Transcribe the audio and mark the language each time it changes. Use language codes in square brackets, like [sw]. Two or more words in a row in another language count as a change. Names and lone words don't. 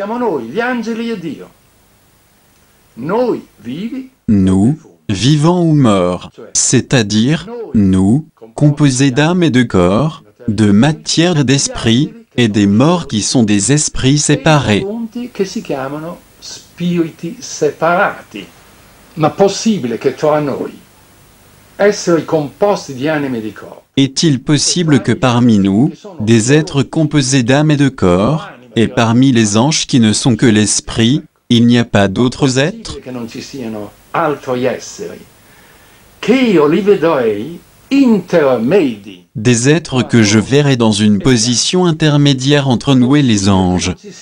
[fr] Nous, vivants ou morts, c'est-à-dire nous, composés d'âme et de corps, de matière et d'esprit, et des morts qui sont des esprits séparés. [it] Ma possibile che tra noi esseri composti di anime e di corpo. [fr] Est-il possible que parmi nous, des êtres composés d'âme et de corps, et parmi les anges qui ne sont que l'esprit, il n'y a pas d'autres êtres? Des êtres que je verrai dans une position intermédiaire entre nous et les anges.